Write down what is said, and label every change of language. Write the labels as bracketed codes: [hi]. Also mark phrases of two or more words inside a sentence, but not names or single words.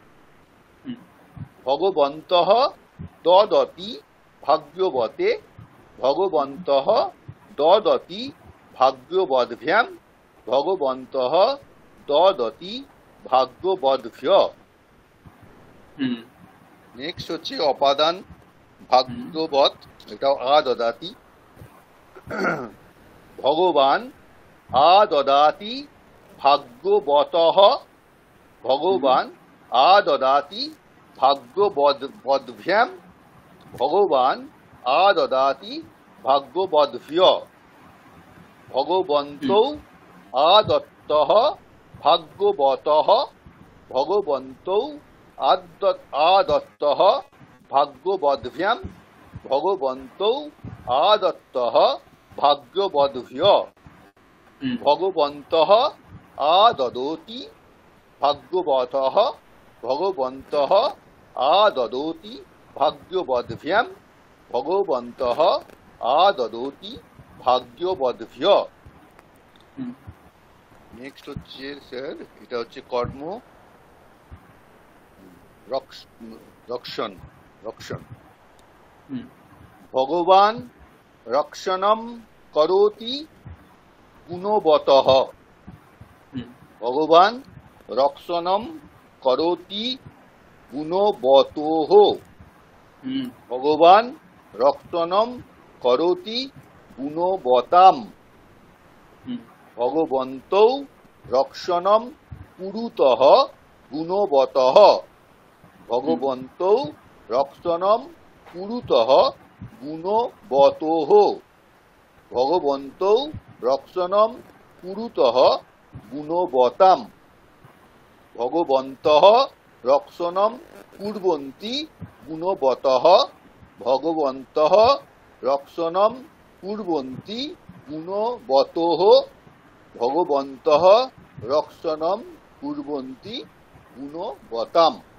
[sa] ভগবন্তঃ দদতি ভাগ্যবতে ভগবন্তঃ দদতি ভাগ্যবদ্ভ্যাম ভগবন্তঃ দদতি ভাগ্যবদ্ভ্যঃ। [bn] নেক্সট হচ্ছে অপাদান ভাগ্যবৎ, এটাও [sa] দদাতি ভগবান দদাতি ভাগ্যবতঃ ভগবান দদাতি ভাগ্যবদ্ভ্যাম ভগবান দদাতি ভাগ্যবদ্ভ্যঃ ভগবন্তৌ দত্তঃ ভাগ্যবতঃ ভগবন্তৌ দত্তঃ ভাগ্যবদ্ভ্যাম ভগবন্তৌ দত্তঃ ভাগ্যবদ্ভ্যঃ ভগবন্তঃ দদোতি ভাগ্যবতঃ ভগবন্তঃ দদোতি ভাগ্যবদ্ভ্যাম ভগবন্তঃ দদোতি ভাগ্যবদ্ভ্যঃ। [bn] নেক্সট হচ্ছে স্যার, এটা হচ্ছে কর্ম [sa] রক্ষণ রক্ষণ ভগবান রক্ষণম করোতি গুণবতঃ ভগবান রক্ষণম করোতি গুণবতোঃ ভগবান রক্ষণম করোতি গুণবতাম ভগবন্তৌ রক্ষণম কুরুতঃ গুণবতঃ ভগবন্তৌ রক্ষণম কুরুতঃ গুণবতোঃ ভগবন্তৌ রক্ষণম কুরুতঃ গুণবতাম ভগবন্তঃ রক্ষণম কুর্বন্তি গুণবতঃ ভগবন্তঃ রক্ষণম কুর্বন্তি গুণবতোঃ ভগবন্তঃ রক্ষণম কুর্বন্তি গুণবতাম।